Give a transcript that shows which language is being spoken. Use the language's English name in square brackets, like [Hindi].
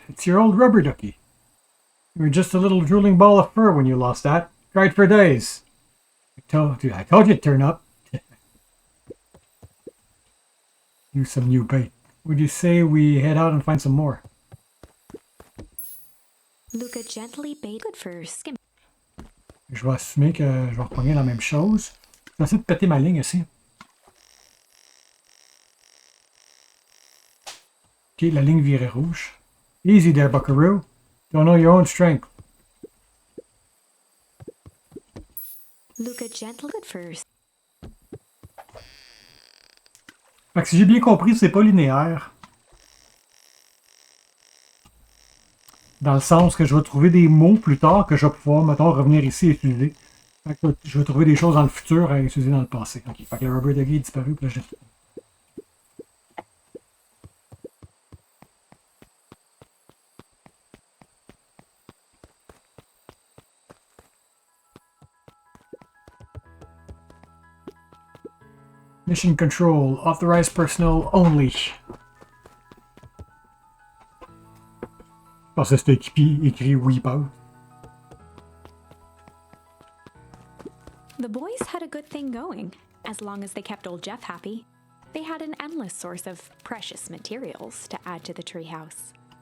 [English] It's your old rubber ducky. You were just a little drooling ball of fur when you lost that. Cried for days. I told you it'd turn up. Use some new bait. Would you say we head out and find some more? Luca gently baited. Good for skimming. [French] Je vais assumer que je vais repogner la même chose. Je vais essayer de péter ma ligne ici. Ok, la ligne virée rouge. [English] Easy there, buckaroo. Don't know your own strength. Luca gently. Good for. [French] Fait que si j'ai bien compris, c'est pas linéaire. Dans le sens que je vais trouver des mots plus tard que je vais pouvoir, mettons, revenir ici et utiliser. Fait que je vais trouver des choses dans le futur à utiliser dans le passé. Ok, fait que le rubber ducky est disparu, puis là, je... [English] Mission control, authorized personnel only. [French] Je pensais que c'était écrit oui, pas. [English] The boys had a good thing going, as long as they kept old Jeff happy. They had an endless source of precious materials to add to the treehouse.